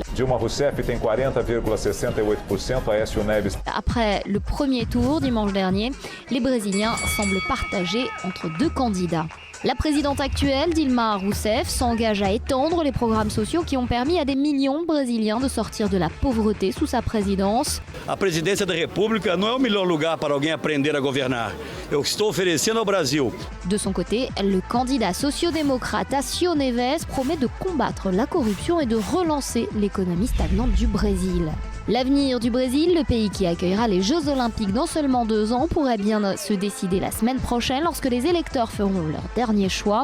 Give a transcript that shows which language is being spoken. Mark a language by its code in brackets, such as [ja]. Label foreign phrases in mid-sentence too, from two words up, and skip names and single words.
[pt] Dilma Rousseff tem 40,68%, Aécio Neves. [fr] Après le premier tour dimanche dernier, les Brésiliens semblent partagés entre deux candidats. La présidente actuelle, Dilma Rousseff, s'engage à étendre les programmes sociaux qui ont permis à des millions de Brésiliens de sortir de la pauvreté sous sa présidence. [pt] A presidência da República não é o melhor lugar para alguém aprender a governar. É o que estou oferecendo ao Brasil. [fr] De son côté, le candidat socio-démocrate Aécio Neves promet de combattre la corruption et de relancer l'économie stagnante du Brésil. L'avenir du Brésil, le pays qui accueillera les Jeux Olympiques dans seulement 2 ans, pourrait bien se décider la semaine prochaine lorsque les électeurs feront leur dernier choix.